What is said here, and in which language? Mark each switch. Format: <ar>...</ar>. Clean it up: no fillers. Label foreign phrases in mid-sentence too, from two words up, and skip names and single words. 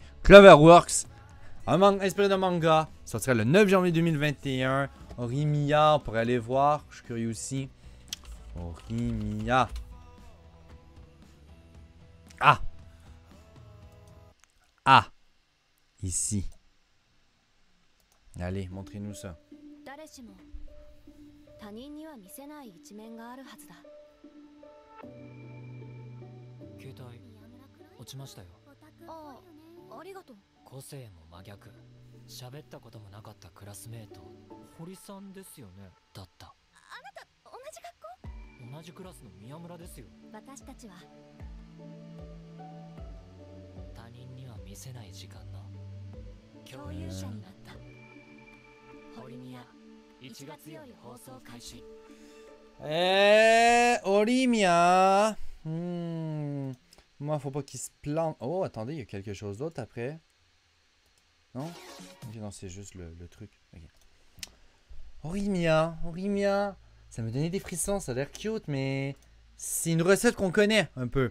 <fr>Cloverworks, un manga inspiré de manga, sortira le 9 janvier 2021. Horimiya, pour aller voir, je suis curieux aussi. Horimiya. Ah! Ah! Ici. Allez, montrez-nous ça.</fr> <ja>誰しも他人には見せない一面があるはずだ。携帯落ちましたよ。ああ、ありがとう。個性も真逆。喋ったこともなかったクラスメート堀さんですよね。だった。あなた同じ学校？同じクラスの宮村ですよ。私たちは他人には見せない時間の共有者になった。堀宮1月より放送開始。</ja> <fr>Horimiya. Moi, faut pas qu'il se plante. Oh, attendez, il y a quelque chose d'autre après. Non? Ok, non, c'est juste le truc. Okay. Horimiya. Ça me donnait des frissons, ça a l'air cute, mais c'est une recette qu'on connaît un peu.</fr>